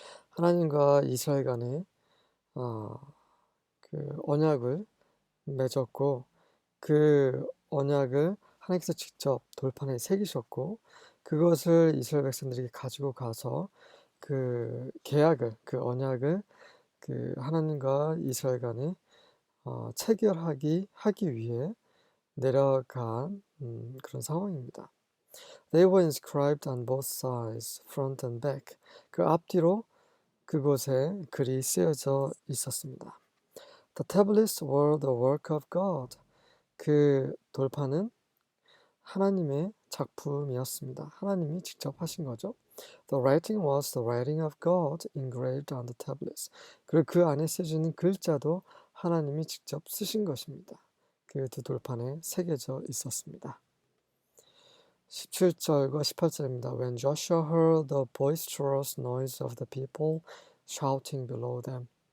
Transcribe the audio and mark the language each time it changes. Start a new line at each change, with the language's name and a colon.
Korean: 하나님과 이스라엘 간에 그 언약을 맺었고, 그 언약을 하나님께서 직접 돌판에 새기셨고, 그것을 이스라엘 백성들에게 가지고 가서 그 계약을, 그 언약을 그 하나님과 이스라엘 간에 체결하기 위해 내려간 그런 상황입니다.
English: They were inscribed on both sides, front and back.
Korean: 그 앞뒤로 그곳에 글이 쓰여져 있었습니다.
English: The tablets were the work of God.
Korean: 그 돌판은 하나님의 작품이었습니다. 하나님이 직접 하신 거죠.
English: The writing was the writing of God engraved on the tablets.
Korean: 그리고 그 안에 쓰여지는 글자도 하나님이 직접 쓰신 것입니다. 그 두 돌판에 새겨져 있었습니다. 17절과 18절입니다.
English: When Joshua heard the boisterous noise of the people shouting below them.